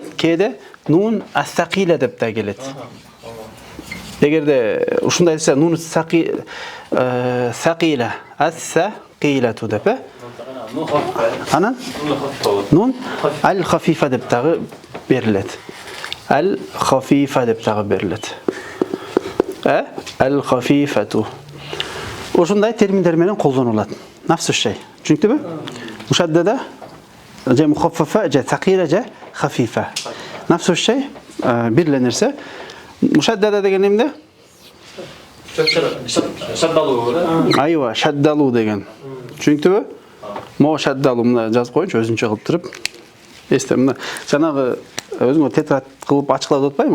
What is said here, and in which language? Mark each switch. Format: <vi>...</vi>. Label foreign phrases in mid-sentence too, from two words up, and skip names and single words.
<ky>Кээде</ky> <ar>нун ас-сакила</ar> <ky>деп да келет. Эгерде ушундай десе</ky> <ar>нун сакила,</ar> <ky>ас-сакилату деп, анан</ky> <ar>нун ал-хафифа</ar> <ky>деп дагы берилет. Al-хафифа деп дагы берилет. Al-хафифату. Ошондой терминдер менен колдонулат.</ky> <ar>Нафсу шей.</ar> <ky>Түшүнүктүбү? Мушаддада же мухаффафа же сакила же хафифа.</ky> <ar>Нафсу шей</ar> <ky>бир эле нерсе. Мушаддада деген эмне? Шаддалуу. Айва, шаддалуу деген. Түшүнүктүбү? Мо шаддалуу мына жазып коюнчу өзүнчө кылып туруп. Эсте мына жанагы өзүңө тетрад кылып ачыклап атпайбы?</ky>